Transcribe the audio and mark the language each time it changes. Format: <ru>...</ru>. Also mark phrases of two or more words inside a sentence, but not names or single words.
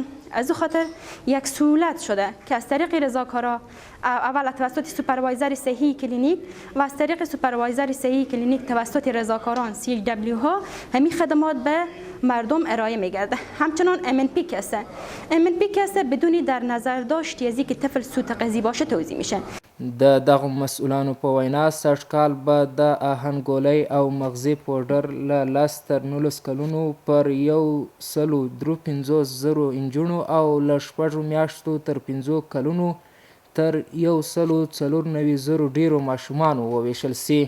<fa>از او خاطر یک سهولت شده که از طریق رضاکارا اول توسط سوپروایزر صحی کلینیک و از طریق سوپروایزر صحی کلینیک توسط رضاکاران CW ها همین خدمات به مردم ارائه میگرده. همچنان MNP کسه بدون در نظر داشت از اینکه طفل سوء تغذیه باشه توزیع میشه.</fa> <ps>د دغه مسؤلانو په وینا سږ کال به د آهنګولۍ او مغزي پوډر له 10 تر 19 کلونو پر 153,000 نجونو او له 6 میاشتو تر 5 کلونو تر 194,000 ډیرو ماشومانو وویشل سي.</ps>